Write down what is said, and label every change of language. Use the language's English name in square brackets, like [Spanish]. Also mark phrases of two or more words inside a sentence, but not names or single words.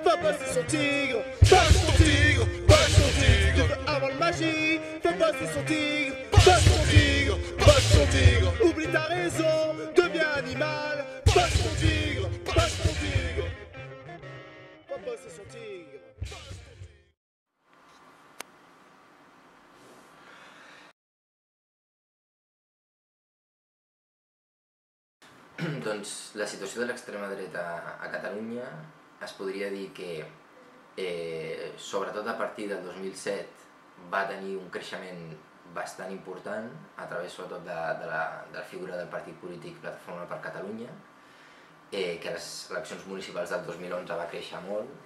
[French] passer son tigre. Passe ton tigre, passe ton tigre. Tu veux avoir le magie, fais passer son tigre. Passe ton tigre, passe ton tigre. Oublie ta raison, deviens animal. Passe ton tigre, passe ton tigre. Va passer son tigre. [Catalan] Doncs la situació de l'extrema dreta a Catalunya es podria dir que, sobretot a partir del 2007, va tenir un creixement bastant important a través sobretot de la figura del partit polític Plataforma per Catalunya, que a les eleccions municipals del 2011 va créixer molt,